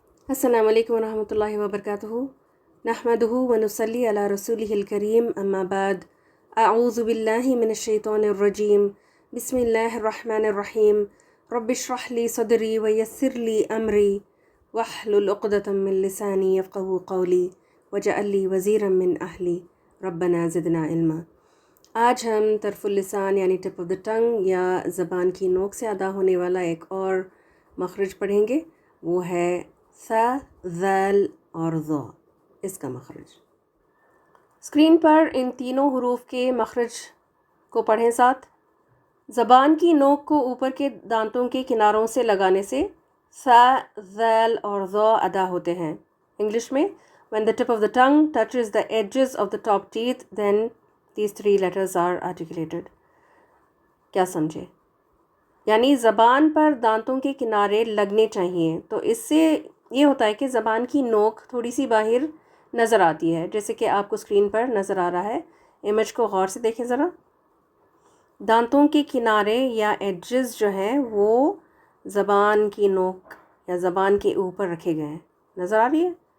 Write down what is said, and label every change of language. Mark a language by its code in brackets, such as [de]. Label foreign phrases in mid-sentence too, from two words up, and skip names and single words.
[ar] السلام عليكم ورحمة الله وبركاته نحمده ونصلي على رسوله الكريم أما بعد أعوذ بالله من الشيطان الرجيم بسم الله الرحمن الرحيم رب اشرح لي صدري ويسر لي أمري واحلل عقدة من لساني يفقهوا قولي واجعل لي وزيرا من أهلي ربنا زدنا علما. [ur] آج ہم [ar] طرف اللسان [ur] یعنی [en] tip of the tongue [ur] یا زبان کی نوک سے ادا ہونے والا ایک اور مخرج پڑھیں گے، وہ ہے ثا، ذال اور ظا. اس کا مخرج اسکرین پر ان تینوں حروف کے مخرج کو پڑھیں ساتھ. زبان کی نوک کو اوپر کے دانتوں کے کناروں سے لگانے سے ثا، ذال اور ظا ادا ہوتے ہیں. انگلش میں [en] when the tip of the tongue touches the edges of the top teeth then these three letters are articulated। [ur] کیا سمجھے? یعنی زبان پر دانتوں کے کنارے لگنے چاہئیں، تو اس سے یہ ہوتا ہے کہ زبان کی نوک تھوڑی سی باہر نظر آتی ہے، جیسے کہ آپ کو اسکرین پر نظر آ رہا ہے. امیج کو غور سے دیکھیں ذرا۔ دانتوں کے کنارے یا ایجز جو ہیں وہ زبان کی نوک یا زبان کے اوپر رکھے گئے ہیں، نظر آ رہی ہے.